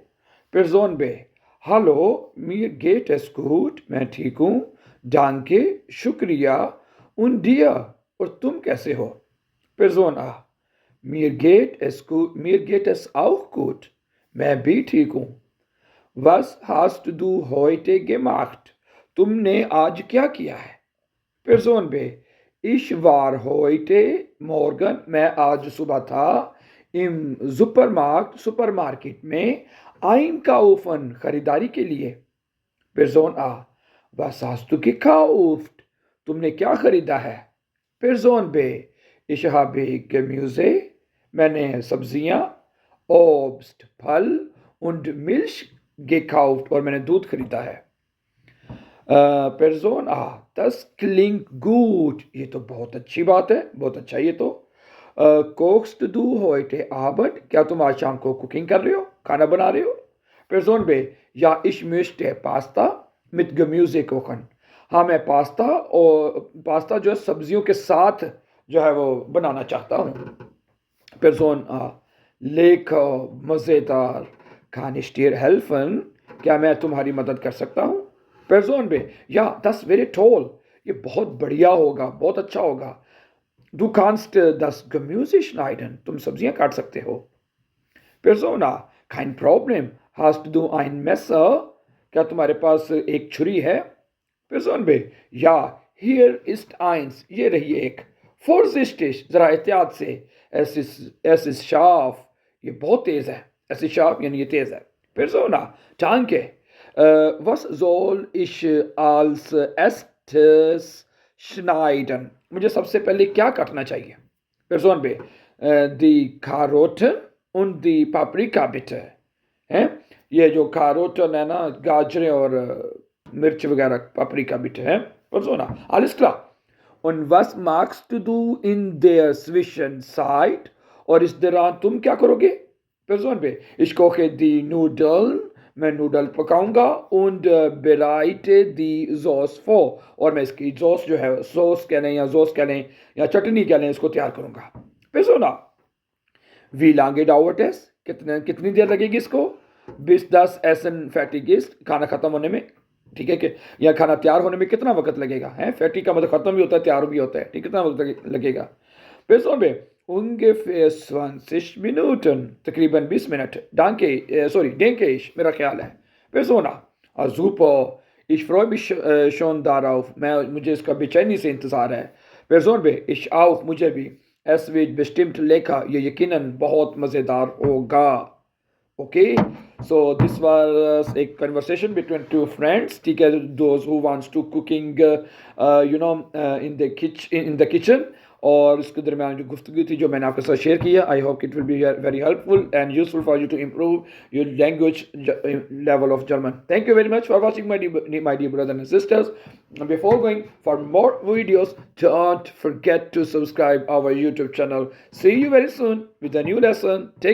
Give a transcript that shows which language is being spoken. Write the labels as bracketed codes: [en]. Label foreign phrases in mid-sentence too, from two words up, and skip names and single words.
[de] Person B Hallo mir geht es gut, [ur] میں ٹھیک ہوں، ڈانکے شکریہ، [de] und dir [ur] اور تم کیسے ہو؟ [de] Person A mir geht es auch gut, [ur] میں بھی ٹھیک ہوں۔ [de] Was hast du heute gemacht؟ [ur] تم نے آج کیا کیا ہے؟ [de] Person B Ich war heute morgen, [ur] میں آج صبح تھا، im سپر مارکیٹ میں، einkaufen خریداری کے لیے۔ [de] Person A Was hast du gekauft؟ [ur] تم نے کیا خریدا ہے؟ [de] Person B Ich habe Gemüse, [ur] میں نے سبزیاں، Obst پھل، [de] und Milch gekauft [ur] اور میں نے دودھ خریدا ہے۔ [de] Person A Das klingt gut، [ur] یہ تو بہت اچھی بات ہے، بہت اچھا یہ تو۔ [de] Kochst du heute Abend؟ [ur] کیا تم آج شام کو کوکنگ کر رہے ہو، کھانا بنا رہے ہو؟ [de] Person B Ja, ich möchte Pasta mit Gemüse kochen، [ur] ہاں میں پاستا جو ہے سبزیوں کے ساتھ جو ہے وہ بنانا چاہتا ہوں۔ [de] Person A مزیدار، kann ich dir helfen؟ [ur] کیا میں تمہاری مدد کر سکتا ہوں؟ [de] Person B Ja, das wäre toll، [ur] یہ بہت بڑھیا ہوگا، بہت اچھا ہوگا۔ [de] Du kannst das Gemüse schneiden، [ur] تم سبزیاں کاٹ سکتے ہو۔ [de] Person A kein Problem، hast du ein Messer؟ [ur] کیا تمہارے پاس ایک چھری ہے؟ [de] Person B Ja, hier ist eins، [ur] یہ رہی ایک۔ [de] Vorsichtig، [ur] ذرا احتیاط سے۔ [de] Es ist scharf، [ur] یہ بہت تیز ہے۔ [de] Es ist scharf [ur] یعنی یہ تیز ہے۔ [de] Person A Danke، was soll ich als erstes schneiden؟ [ur] مجھے سب سے پہلے کیا کاٹنا چاہیے؟ [de] Person B die Karotten und die Paprika bitte، [ur] یہ جو کاروٹن ہے نا، گاجریں اور مرچ وغیرہ، پاپریکا bitte ہے۔ [de] Person A alles klar، und was magst du in der Zwischenzeit؟ [ur] اور اس دوران تم کیا کرو گے؟ [de] Person B ich koche die Nudeln، [ur] میں نوڈل پکاؤں گا، [de] und bereite die Sauce vor، [ur] اور میں اس کی جو ہے سوس کہہ لیں یا زوس کہہ لیں یا چٹنی کہہ لیں، اس کو تیار کروں گا۔ [de] Person A wie lange dauert es؟ [ur] کتنی دیر لگے گی اس کو؟ [de] bis das Essen fertig ist، [ur] کھانا ختم ہونے میں، ٹھیک ہے کہ یا کھانا تیار ہونے میں کتنا وقت لگے گا؟ فیٹی کا مطلب ختم بھی ہوتا ہے، تیار بھی ہوتا ہے، ٹھیک، کتنا وقت لگے گا؟ [de] Person B ungefähr 20 Minuten، [ur] تقریباً 20 منٹ۔ [de] denke ich، [ur] میرا خیال ہے۔ [de] Person A super، ich freue mich schon darauf، [ur] مجھے اس کا بے چینی سے انتظار ہے۔ [de] Person B ich auch، [ur] مجھے بھی۔ [de] es wird bestimmt lecker، [ur] یہ یقیناً بہت مزیدار ہوگا۔ [en] Okay, so this was a conversation between two friends. [ur] ٹھیک ہے، [en] those who wants to cooking, in the kitchen. [ur] اور اس کے درمیان جو گفتگو تھی جو میں نے آپ کے ساتھ شیئر کیا، [en] I hope it will be very helpful and useful for you to improve your language level of German. Thank you very much for watching, my dear brothers and sisters. And before going for more videos, don't forget to subscribe our YouTube channel. See you very soon with a new lesson.